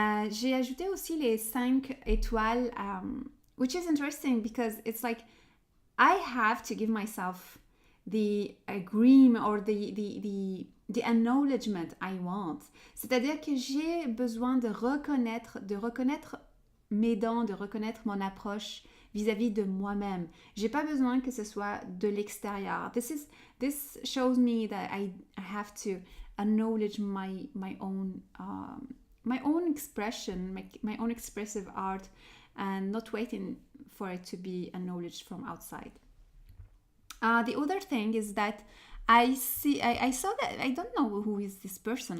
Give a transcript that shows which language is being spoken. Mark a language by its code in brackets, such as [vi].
[fr] J'ai ajouté aussi les 5 étoiles, [en] which is interesting because it's like I have to give myself the agreement or the acknowledgement I want. [fr] C'est-à-dire que j'ai besoin de reconnaître mes dons, de reconnaître mon approche vis-à-vis de moi-même. J'ai pas besoin que ce soit de l'extérieur. [en] This shows me that I have to acknowledge my own expression, my own expressive art, and not waiting for it to be acknowledged from outside. The other thing is that I saw that I don't know who is this person.